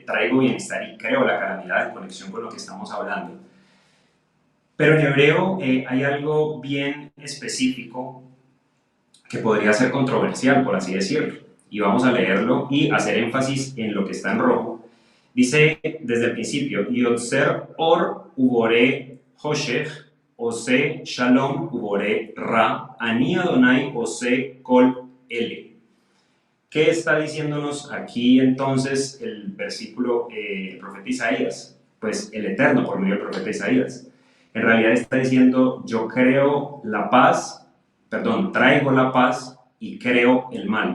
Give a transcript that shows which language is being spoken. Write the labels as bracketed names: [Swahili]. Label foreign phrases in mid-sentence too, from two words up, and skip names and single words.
[Spanish] Traigo bienestar y creo la calamidad en conexión con lo que estamos hablando. Pero en hebreo hay algo bien específico que podría ser controversial, por así decirlo. Y vamos a leerlo y hacer énfasis en lo que está en rojo. Dice desde el principio, [Hebrew] יוצר אור ובורא חשך עושה שלום ובורא רע אני אדני עושה כל אלה. [Spanish] ¿Qué está diciéndonos aquí entonces el versículo, el profeta Isaías? Pues el Eterno por medio del profeta Isaías. En realidad está diciendo, yo creo la paz, traigo la paz y creo el mal.